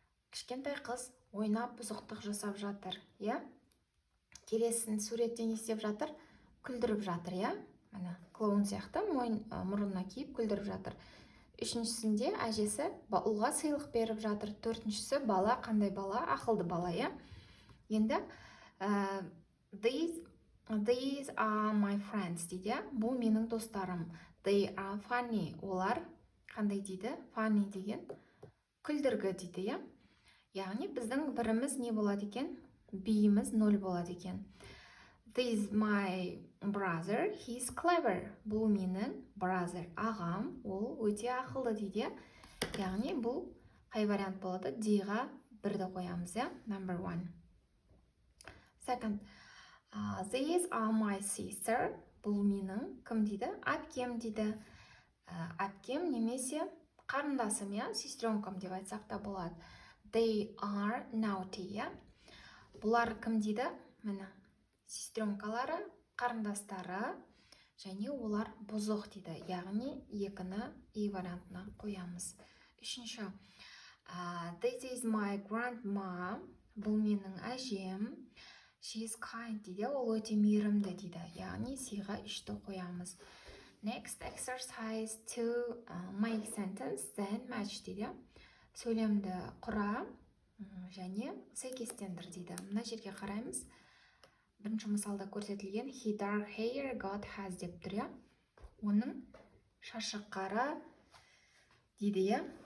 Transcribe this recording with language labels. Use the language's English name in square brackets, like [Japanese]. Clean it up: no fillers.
[Kazakh] Кішкентай қыз ойнап, бұзықтық жасап жатыр, иә? Келесі суретте не істеп жатыр? Күлдіріп жатыр, иә? Міне, клоун сияқты мұрнына киіп күлдіріп жатыр. Үшіншісінде әжесі ұлға сыйлық беріп жатыр. Төртіншісі бала, қандай бала? Ақылды бала, иә? Енді [English] these are my friends [Kazakh] дейді. Бұл менің достарым. [English] They are funny. [Kazakh] Олар қандай дейді? Funny деген күлдіргі дейді, иә? Яғни біздің біріміз не болады екен? Биіміз 0 болады екен. [English] This is my brother, he's clever. [Kazakh] Бұл менің brother, ағам, ол өте ақылды дейді. Яғни бұл қай вариант болады? D-ға 1-ді қоямыз, иә? Number 1. [English] Second, these are my sister. [Kazakh] Бұл менің кім дейді? Әпкем дейді. Әпкем немесе қарындасым, иә? Сестренкам деп айтсақ та болады. [English] They are naughty, иә? [Kazakh] Бұлар кім дейді? Міне, сестренкалары, қарындастары, және олар бұзық дейді. Яғни 2-ні И вариантына қоямыз. [English] Үшінші, this is my grandma. [Kazakh] Бұл менің әжем. [English] She is kind дейді. [Kazakh] Ол өте мейірімді дейді. Яғни С-ға 3-ті қоямыз. [English] Next exercise to make sentence then match дейді. [Kazakh] Сөйлемді құра және сәйкестендір дейді. Мына жерге қараймыз. Бірінші мысалда көрсетілген [English] he dark hair God has [Kazakh] деп тұр, иә? Оның шашы қара дейді, иә?